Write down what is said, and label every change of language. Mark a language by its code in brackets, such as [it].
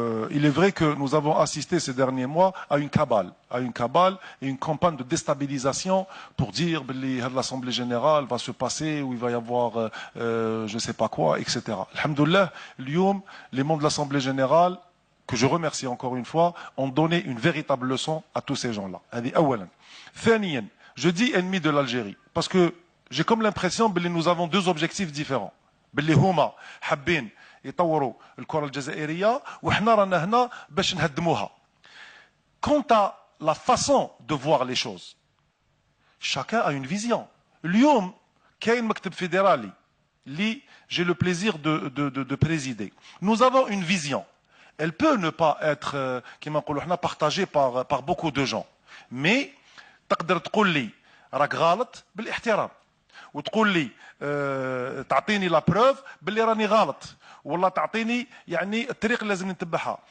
[fr] Il est vrai que nous avons assisté ces derniers mois à une cabale et une campagne de déstabilisation pour dire que l'Assemblée générale va se passer, où il va y avoir je ne sais pas quoi, etc. Alhamdoulilah, les membres de l'Assemblée générale, que je remercie encore une fois, ont donné une véritable leçon à tous ces gens-là. Je dis ennemi de l'Algérie, parce que j'ai comme l'impression que nous avons 2 objectifs différents. [ar] باللي هما حابين يطوروا الكرة الجزائرية وحنا رانا هنا باش نهدموها. [fr] Quant à la façon de voir les choses, chacun a une vision. [ar] اليوم كاين مكتب فيدرالي اللي [fr] j'ai le plaisir de présider. Nous avons une vision. Elle peut ne pas être [ar] كما نقولوا حنا [fr] partagée par beaucoup de gens. [ar] Mais تقدر تقول لي راك غلط بالاحترام. وتقول لي تعطيني لا بروف باللي راني غلط، والله تعطيني يعني الطريق اللي لازم نتبعها.